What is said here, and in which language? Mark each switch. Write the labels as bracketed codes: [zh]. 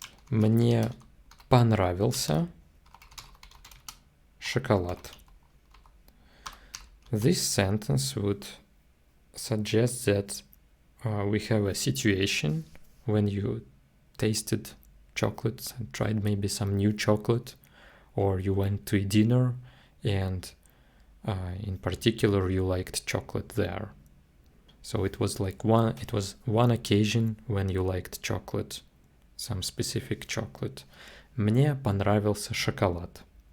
[ru] Мне понравился шоколад. [en] This sentence would suggest that we have a situation when you tasted chocolates and tried maybe some new chocolate, or you went to a dinner and in particular you liked chocolate there. So it was one occasion when you liked chocolate, some specific chocolate. [ru] Мне понравился шоколад.